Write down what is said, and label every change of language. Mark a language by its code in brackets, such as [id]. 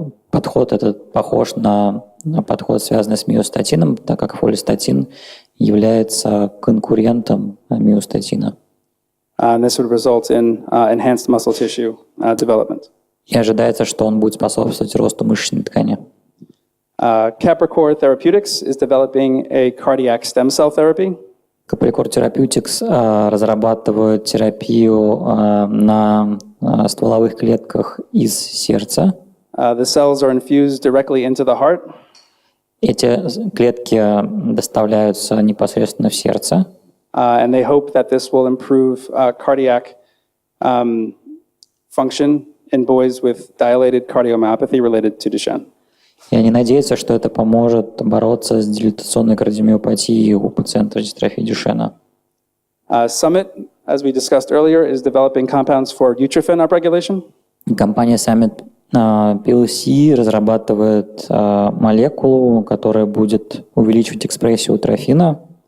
[ru] Подход этот похож на подход, связанный с миостатином, так как фолистатин является конкурентом миостатина. [en] And this would result in enhanced muscle tissue development. [ru] И ожидается, что он будет способствовать росту мышечной ткани. [en] Capricor Therapeutics is developing a cardiac stem cell therapy. [ru] Capricor Therapeutics разрабатывает терапию на стволовых клетках из сердца. [en] The cells are infused directly into the heart. [ru] Эти клетки доставляются непосредственно в сердце. [en] And they hope that this will improve cardiac function in boys with dilated cardiomyopathy related to Duchenne. [ru] И они надеются, что это поможет бороться с дилатационной кардиомиопатией у пациентов с дистрофией Дюшена. [en] Summit, as we discussed earlier, is developing compounds for utrophin upregulation. [ru] Компания Summit PLC разрабатывает молекулу, которая будет увеличивать экспрессию утрофина.